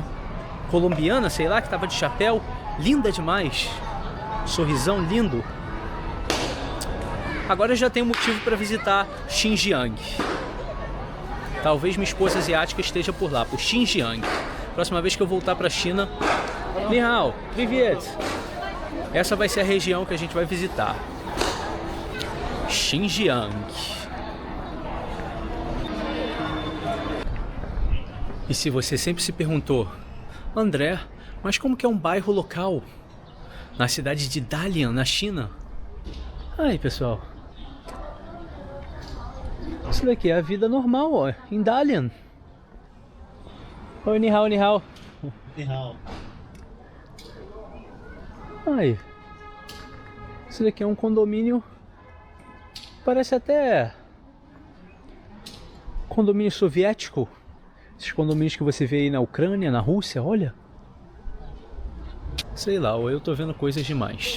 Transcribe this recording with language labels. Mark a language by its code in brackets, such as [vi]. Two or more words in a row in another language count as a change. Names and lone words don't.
[pt] Colombiana, sei lá, que tava de chapéu. Linda demais. Sorrisão lindo. Agora eu já tenho motivo para visitar Xinjiang. Talvez minha esposa asiática esteja por lá, por Xinjiang. Próxima vez que eu voltar para a China... [zh] 你好, [ru] привет! [pt] Essa vai ser a região que a gente vai visitar. Xinjiang. E se você sempre se perguntou, André, mas como que é um bairro local na cidade de Dalian, na China? Aí, pessoal, isso daqui é a vida normal, ó, em Dalian. [zh] Oi, 你好, 你好. 你好. [pt] Aí, isso daqui é um condomínio, parece até condomínio soviético. Esses condomínios que você vê aí na Ucrânia, na Rússia, olha. Sei lá, ou eu tô vendo coisas demais.